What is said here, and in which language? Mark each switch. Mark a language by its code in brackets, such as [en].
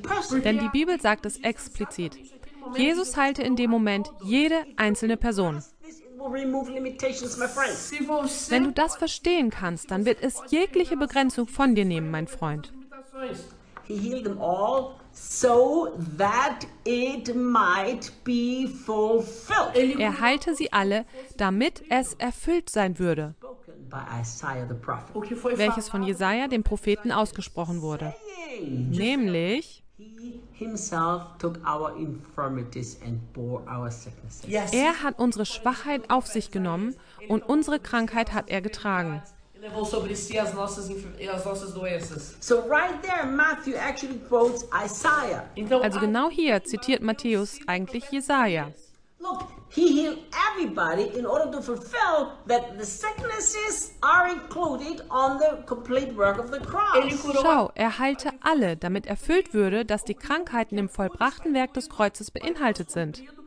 [de] Denn die Bibel sagt es explizit. Jesus heilte in dem Moment jede einzelne Person. Wenn du das verstehen kannst, dann wird es jegliche Begrenzung von dir nehmen, mein Freund. Er heilte sie alle. [en] So that it might be fulfilled. [de] Er heilte sie alle, damit es erfüllt sein würde, welches von Jesaja, dem Propheten, ausgesprochen wurde. Nämlich, er hat unsere Schwachheit auf sich genommen und unsere Krankheit hat er getragen. [en] So right there, Matthew actually quotes Isaiah. [de] Also genau hier zitiert Matthäus eigentlich Jesaja. [en] Look, he healed everybody in order to fulfill that the sicknesses are included on the complete work of the cross. [de] Schau, er heilte alle, damit erfüllt würde, dass die Krankheiten im vollbrachten Werk des Kreuzes beinhaltet sind.